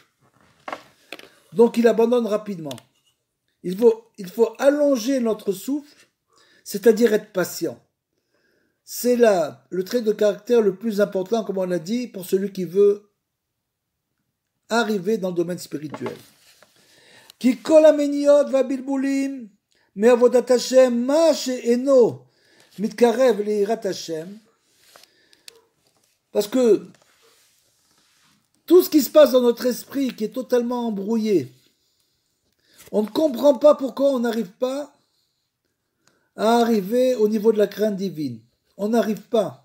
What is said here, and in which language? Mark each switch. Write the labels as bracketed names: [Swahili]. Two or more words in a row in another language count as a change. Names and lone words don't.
[French] Donc il abandonne rapidement. Il faut allonger notre souffle, c'est-à-dire être patient. C'est là le trait de caractère le plus important, comme on l'a dit, pour celui qui veut arriver dans le domaine spirituel. [Hebrew] כי כל המניעות והבלבולים, מעבודת השם, מה שאינו מתקרב ליראת השם. [French] Parce que tout ce qui se passe dans notre esprit qui est totalement embrouillé, on ne comprend pas pourquoi on n'arrive pas à arriver au niveau de la crainte divine. On n'arrive pas.